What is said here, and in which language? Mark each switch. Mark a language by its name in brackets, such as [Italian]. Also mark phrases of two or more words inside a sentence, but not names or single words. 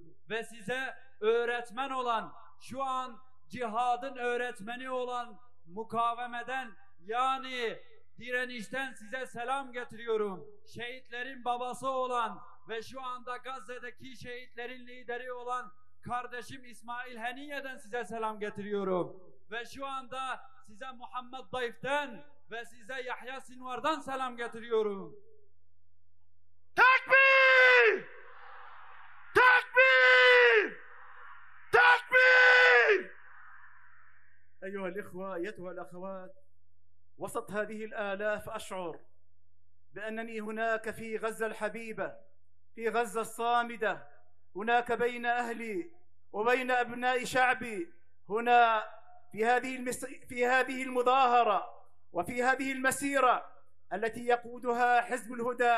[Turkish] Ve size öğretmen olan, şu an cihadın öğretmeni olan mukavemeden, yani direnişten size selam getiriyorum. Şehitlerin babası olan ve şu anda Gazze'deki şehitlerin lideri olan kardeşim İsmail Heniye'den size selam getiriyorum. Ve şu anda size Muhammed Dayf'ten ve size Yahya Sinvar'dan selam getiriyorum. Takbir! Takbir! Takbir! [Arabic] أيها الإخوة، أيتها الأخوات، وسط هذه الآلاف أشعر بأنني هناك في غزة الحبيبة، في غزة الصامدة، هناك بين أهلي وبين أبناء شعبي، هنا في هذه المظاهرة وفي هذه المسيرة التي يقودها حزب الهدى.